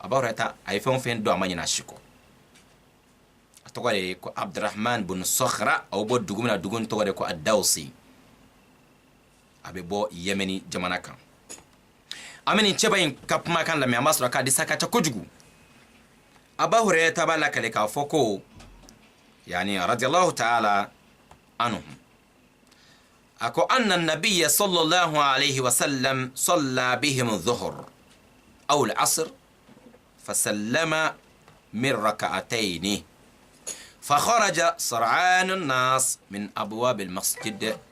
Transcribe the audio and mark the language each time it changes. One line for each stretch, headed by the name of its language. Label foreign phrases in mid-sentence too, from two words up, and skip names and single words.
Bambara: Aba Hurairata a ye fɛn o fɛn dɔn a ma ɲina si kɔ. A tɔgɔ de ye ko Abdurrahman bin Sakhra a bɛ bɔ dugu min na dugu in tɔgɔ de ko Adawsi a bɛ bɔ Yemeni jamana kan. An bɛ nin cɛba in ka kumakan lamɛn an b'a sɔrɔ k'a disa ka ca kojugu. Aba Hurairata b'a lakale k'a fɔ ko
Arabic: يعني رضي الله تعالى عنهم أكو أن النبي صلى الله عليه وسلم صلى بهم الظهر أو العصر فسلم من ركعتين فخرج سرعان الناس من أبواب المسجد